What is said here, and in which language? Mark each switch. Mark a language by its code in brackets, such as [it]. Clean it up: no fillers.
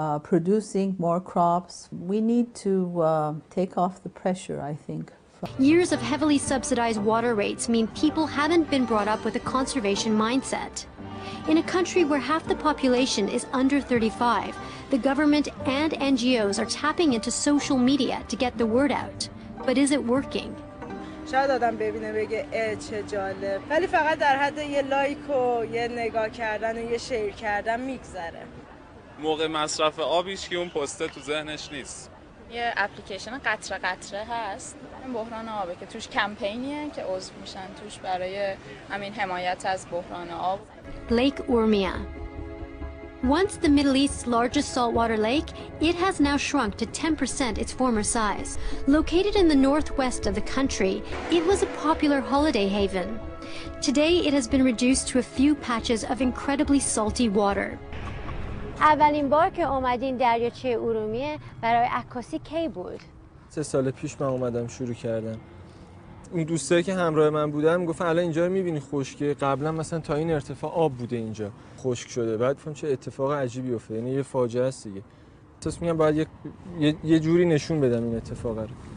[en] producing more crops. We need to take off the pressure, I think. Years of heavily subsidized water rates mean people haven't been brought up with a conservation mindset. In a country where half the population is under 35, the government and NGOs are tapping into social media to get the word out. But is it working? [fa] شاید آدم ببینه بگه چه جالب، ولی فقط در حد یه لایک و یه نگاه کردن و یه شیر کردن میگذره. موقع مصرف آبیش که اون پسته تو ذهنش نیست. یه اپلیکیشن قطره قطره هست، بحران آبه که توش کمپینیه که عضو میشن توش برای همین حمایت از بحران آب. [en] Lake Urmia. Once the Middle East's largest saltwater lake, it has now shrunk to 10% its former size. Located in the northwest of the country, it was a popular holiday haven. Today, it has been reduced to a few patches of incredibly salty water. [fa] اولین بار که اومدین دریاچه ارومیه برای عکاسی کی بود؟ 3 سال پیش من اومدم شروع کردم. اون دوستایی که همراه من بودن گفتن الان اینجا رو می‌بینی خشکه، قبلا مثلا تا این ارتفاع آب بوده اینجا، خشک شده. بعد گفتم چه اتفاق عجیبی افتاد، یعنی یه فاجعه است دیگه. احساس می‌کنم باید یه جوری نشون بدم این اتفاق رو.